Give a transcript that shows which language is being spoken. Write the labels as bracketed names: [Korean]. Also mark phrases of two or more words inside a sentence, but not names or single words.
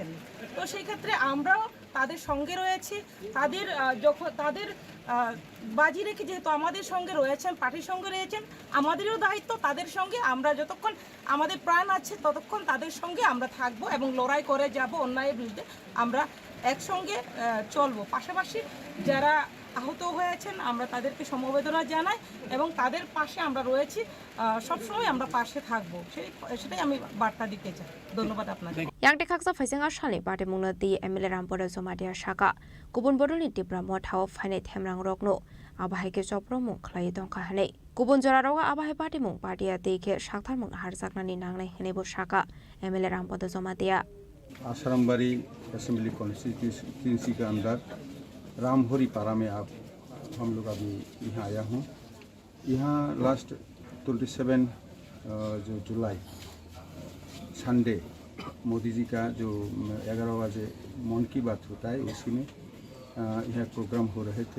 [Bangla] তো সেই ক্ষেত্রে আমরাও তাদের সঙ্গে রয়েছি। তাদের যখন তাদের বাজি রেখে যেহেতু আমাদের সঙ্গে রয়েছেন, পার্টির সঙ্গে রয়েছেন, আমাদেরও দায়িত্ব তাদের সঙ্গে আমরা যতক্ষণ আমাদের প্রাণ আছে ততক্ষণ তাদের সঙ্গে আমরা থাকবো এবং লড়াই করে যাব অন্যায়ের বিরুদ্ধে। আমরা একসঙ্গে চলবো। পাশাপাশি যারা আহত হয়েছেন আমরা তাদেরকে সমবেদনা জানাই এবং তাদের পাশে আমরা রয়েছি, সবসময় আমরা পাশে থাকবো, সেটাই আমি বার্তা দিতে চাই। ধন্যবাদ আপনাদের। [Kok Borok] यांगटे खाकसा फैसेंगा शाले पाटेमुंगनो दे एमएलए रामपुर जमादिया शाखा गुबुन बडलनि टिप्रा मथाव फाइनाय थेमरां रकनो आबाहायके चप्रमुं ख्लाय दंखा हनै गुबुन जराराव आबाहाय पाटेमुं पार्टिया देखे साक्थारमुं हारजाकनानि नांनाय हनैबो शाखा एमएलए रामपुर जमादिया [Hindi] आसारामबाड़ी [English] assembly constituency [Hindi] के अंदर रामहोरी पारा में आप हम लोग अभी यहाँ आया हूँ। यहाँ लास्ट 27 जो जुलाई संडे मोदी जी का जो 11 बजे मन की बात होता है, उसी में यह प्रोग्राम हो रहे थे।